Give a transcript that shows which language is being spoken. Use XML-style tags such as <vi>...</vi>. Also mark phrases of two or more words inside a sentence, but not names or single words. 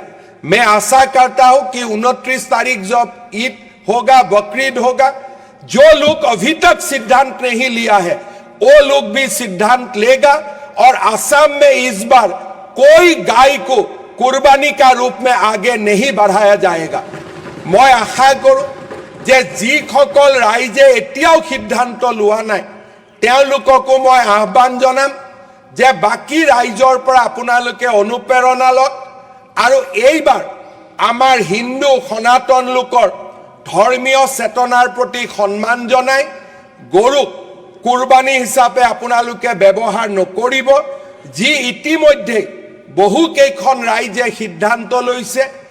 <hi>मैं आशा करता हूं कि 29 तारीख जब ईद होगा, बकरीद होगा, जो लोग अभी तक सिद्धांत नहीं लिया है वो लोग भी सिद्धांत लेगा और असम में इस बार कोई गाय को कुर्बानी का रूप में आगे नहीं बढ़ाया जाएगा। मैं आशा करूं जे</hi> <as>যিসকল ৰাইজে এতিয়াও সিদ্ধান্ত লোৱা নাই তেওঁলোককো মই আহ্বান জনাম যে বাকি ৰাইজৰ পৰা আপোনালোকে অনুপ্ৰেৰণা লওক আৰু এইবাৰ আমাৰ হিন্দু সনাতন লোকৰ ধৰ্মীয় চেতনাৰ প্ৰতি সন্মান জনাই গৰুক কুৰবানী হিচাপে আপোনালোকে ব্যৱহাৰ নকৰিব, যি ইতিমধ্যে বহু কেইখন ৰাইজে সিদ্ধান্ত লৈছে।</as>